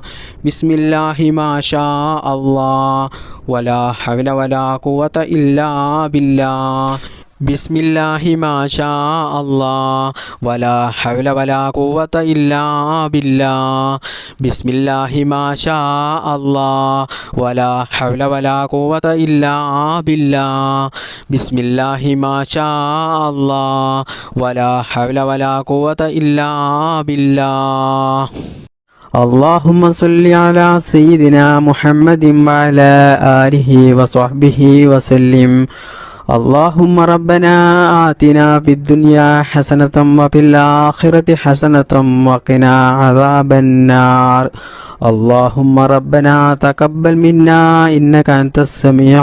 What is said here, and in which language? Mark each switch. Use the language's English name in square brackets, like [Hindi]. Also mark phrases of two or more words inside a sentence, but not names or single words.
[Arabic] بسم الله ما شاء الله ولا حول ولا قوة إلا بالله بسم الله ما شاء الله ولا حول ولا قوة إلا بالله بسم الله ما شاء الله ولا حول ولا قوة إلا بالله بسم الله ما شاء الله ولا حول ولا قوة إلا بالله اللهم صل على سيدنا محمد وعلى آله وصحبه وسلم اللهم ربنا آتنا في الدنيا حسنة وفي الآخرة حسنة وقنا عذاب النار اللهم ربنا تقبل منا إنك أنت السميع